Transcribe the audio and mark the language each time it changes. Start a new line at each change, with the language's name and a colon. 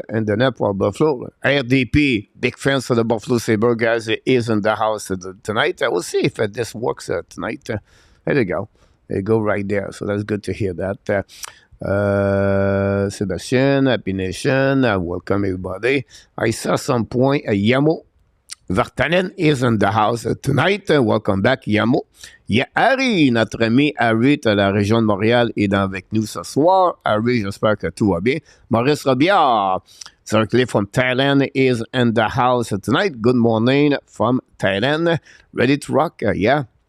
English: And the net for Buffalo. RDP, big fans of the Buffalo Sabres, guys, is in the house tonight. I will see if this works tonight. There you go. There you go right there. So that's good to hear that. Sebastian, Happy Nation, welcome everybody. I saw some point, Yamo Vartanen is in the house tonight. Welcome back, Yamo.
French: Il y a Harry, notre ami Harry de la région de Montréal, est avec nous ce soir. Harry, j'espère que tout va bien.
English: Maurice Robillard, directly from Thailand, is in the house tonight. Good morning from Thailand. Ready to rock? Yeah.